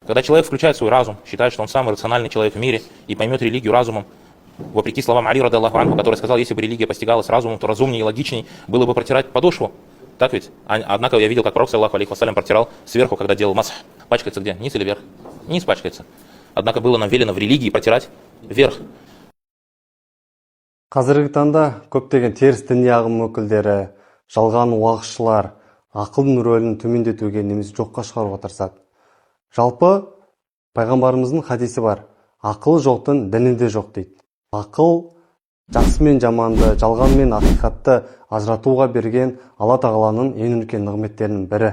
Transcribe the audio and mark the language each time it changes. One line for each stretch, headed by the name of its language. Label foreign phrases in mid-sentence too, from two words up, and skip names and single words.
Russian: Когда человек включает свой разум, считает, что он самый рациональный человек в мире и поймет религию разумом, вопреки словам Али
Arabic: رضي الله عنه,
Russian: который сказал, если бы религия постигалась разумом, то разумнее и логичней было бы протирать подошву. Так ведь? Однако я видел, как пророк,
Arabic: صلى الله عليه وسلم,
Russian: протирал сверху, когда делал масх. Пачкается где? Низ или вверх? Низ пачкается. Однако было нам велено в религии протирать вверх.
Kazakh: Қазіргі таңда көптеген теріс діни ағым өкілдері, жалған уағызшылар ақылдың рөлін төмендетуге немесе жоққа шығаруға тырысады. Жалпы пайғамбарымыздың хадисі бар. Ақыл жоқтың діні де жоқ дейді. Ақыл жақсы мен жаманды, жалған мен ақиқатты ажыратуға берген Алла тағаланың ең үлкен нығметтерінің бірі.